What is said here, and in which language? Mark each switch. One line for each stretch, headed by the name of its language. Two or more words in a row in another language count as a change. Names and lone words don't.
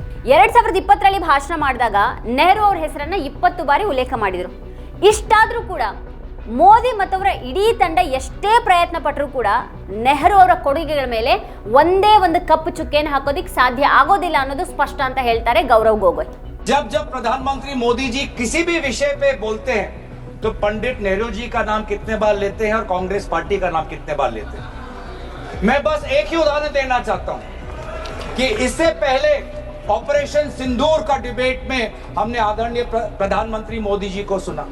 Kannada: 2020ರಲ್ಲಿ ಭಾಷಣ ಮಾಡಿದಾಗ ನೆಹರು ಅವರ ಹೆಸರನ್ನ 20 ಬಾರಿ ಉಲ್ಲೇಖ ಮಾಡಿದ್ರು. ಇಷ್ಟಾದ್ರೂ ಕೂಡ ಮೋದಿ ಮತ್ತವರ ಇಡೀ ತಂಡ ಎಷ್ಟೇ ಪ್ರಯತ್ನ ಪಟ್ಟರೂ ಕೂಡ ನೆಹರು ಅವರ ಕೊಡುಗೆಗಳ ಮೇಲೆ ಒಂದೇ ಒಂದು ಕಪ್ಪು ಚುಕ್ಕೆಯನ್ನು ಹಾಕೋದಿಕ್ಕೆ ಸಾಧ್ಯ ಆಗೋದಿಲ್ಲ ಅನ್ನೋದು ಸ್ಪಷ್ಟ ಅಂತ ಹೇಳ್ತಾರೆ ಗೌರವ್ ಗೊಗೊಯ್.
Hindi: जब जब प्रधानमंत्री मोदी जी किसी भी विषय पे बोलते हैं तो पंडित नेहरू जी का नाम कितने बार लेते हैं और कांग्रेस पार्टी का नाम कितने बार लेते हैं. मैं बस एक ही उदाहरण देना चाहता हूं कि इससे पहले ऑपरेशन सिंदूर का डिबेट में हमने आदरणीय प्रधानमंत्री मोदी जी को सुना.